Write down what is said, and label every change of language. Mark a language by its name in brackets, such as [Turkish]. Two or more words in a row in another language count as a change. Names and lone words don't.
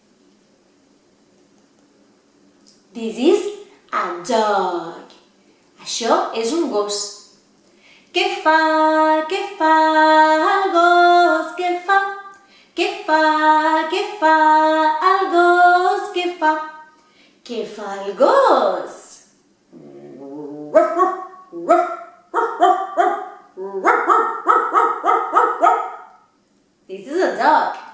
[English] This is a dog. [Catalan] Això Això és un gos. Què fa el gos? Què fa el gos? Què fa el gos? [English] This is a dog.